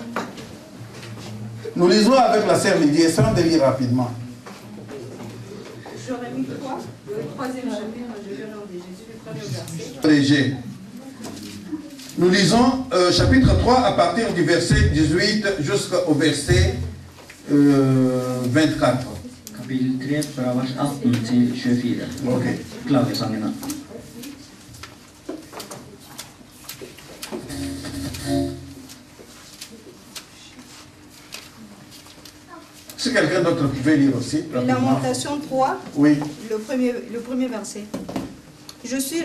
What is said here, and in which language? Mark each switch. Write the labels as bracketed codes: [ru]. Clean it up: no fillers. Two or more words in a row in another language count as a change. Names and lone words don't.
[fr] Nous lisons avec la sœur Lydia. Essayons de lire rapidement. Jérémie 3, le 3e chapitre, je lis au nom de Jésus, le 1er verset. Léger. Nous lisons chapitre 3 à partir du verset 18 jusqu'au verset 24. [no] Kapittel 3 fra vers 18 til 24. Ok. Klagesangene. [fr] Si quelqu'un d'autre pouvait lire aussi. rapidement. Lamentation 3, Oui. le premier verset. Je suis